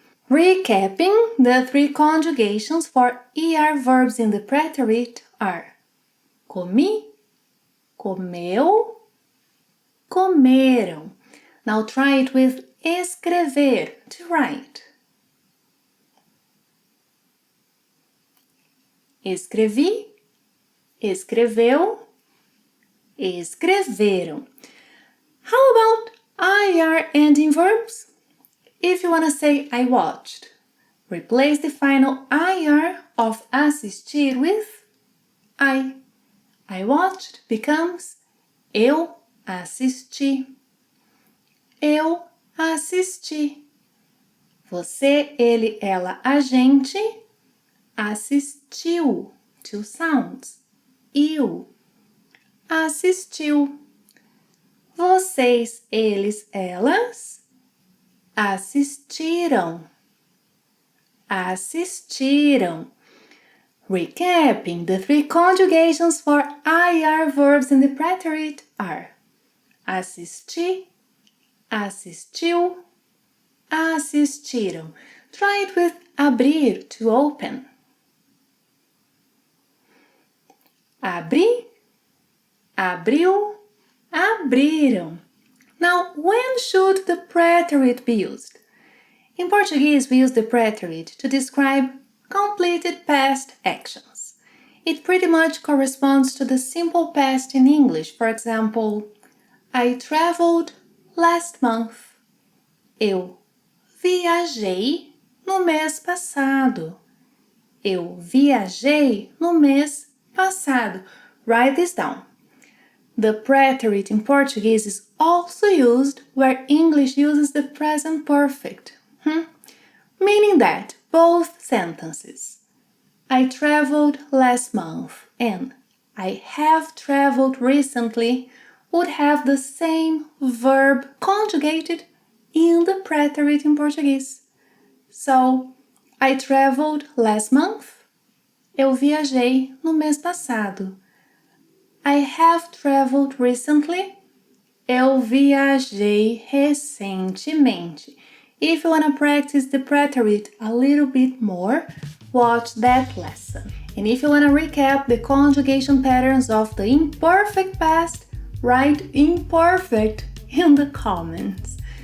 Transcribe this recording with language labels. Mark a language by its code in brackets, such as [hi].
[en] Recapping, the three conjugations for ER verbs in the preterite are comi, comeu, comeram. Now try it with escrever, to write. [pt] Escrevi, escreveu, escreveram. [en] How about IR ending verbs? If you want to say I watched, replace the final IR of assistir with I. I watched becomes [pt] eu assisti. Eu assisti. Você, ele, ela, a gente assistiu. [en] Two sounds. [pt] Eu assistiu. Vocês, eles, elas assistiram. [en] Assistiram. Recapping, the three conjugations for IR verbs in the preterite are assisti, assistiu, assistiram. Try it with abrir, to open. [pt] Abri, abriu, abriram. [en] Now, when should the preterite be used? In Portuguese, we use the preterite to describe completed past actions. It pretty much corresponds to the simple past in English. For example, I traveled last month. [pt] Eu viajei no mês passado. Eu viajei no mês passado. [en] Write this down. The preterite in Portuguese is also used where English uses the present perfect, meaning that both sentences, I traveled last month and I have traveled recently, would have the same verb conjugated in the preterite in Portuguese. So, I traveled last month. [pt] Eu viajei no mês passado. [en] I have traveled recently. [pt] Eu viajei recentemente. [en] If you want to practice the preterite a little bit more, watch that lesson. And if you want to recap the conjugation patterns of the imperfect past, write imperfect in the comments.